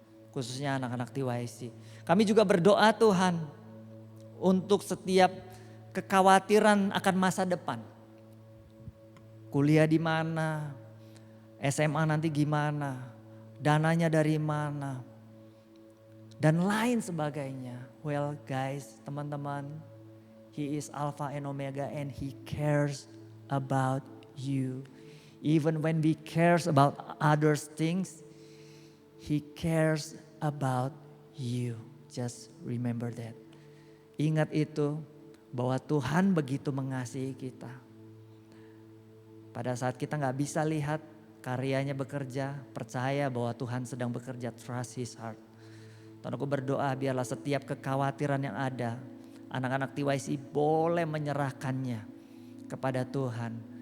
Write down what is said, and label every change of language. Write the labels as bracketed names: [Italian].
[Indonesian] Khususnya anak-anak TYC. Kami juga berdoa Tuhan untuk setiap kekhawatiran akan masa depan. Kuliah di mana, SMA nanti gimana, dananya dari mana, dan lain sebagainya. [English] Well guys, [Indonesian] teman-teman, [English] He is Alpha and Omega and He cares about you. Even when we cares about others things, He cares about you. Just remember that. [Indonesian] Ingat itu bahwa Tuhan begitu mengasihi kita. Pada saat kita gak bisa lihat karyanya bekerja, percaya bahwa Tuhan sedang bekerja, [English] trust His heart. [Indonesian] Tuhan, aku berdoa biarlah setiap kekhawatiran yang ada, anak-anak TYC boleh menyerahkannya kepada Tuhan.